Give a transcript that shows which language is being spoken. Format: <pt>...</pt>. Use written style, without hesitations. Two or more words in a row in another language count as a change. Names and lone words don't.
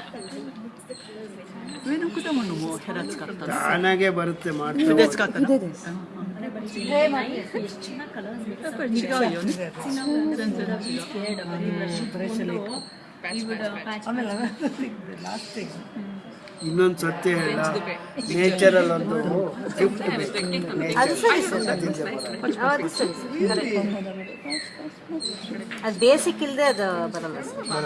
<ja>上の果物もヘラ使ったの。</ja> <kn>ತಾನಾಗೆ ಬರುತ್ತೆ ಮಾಡ್ತೀವಿ.</kn> <ja>筆使ったの。やっぱり違うよね。全然違う。</ja> <kn>ಇನ್ನೊಂದು ಸತ್ಯ ಹೇಳ, ನೇಚರಲ್ಲಿ ಒಂದು ಗಿಫ್ಟ್ ಅದು ಬೇಸಿಕ್ ಇಲ್ಲದೆ ಅದು ಬರಲ್ಲ ಸರ್.</kn>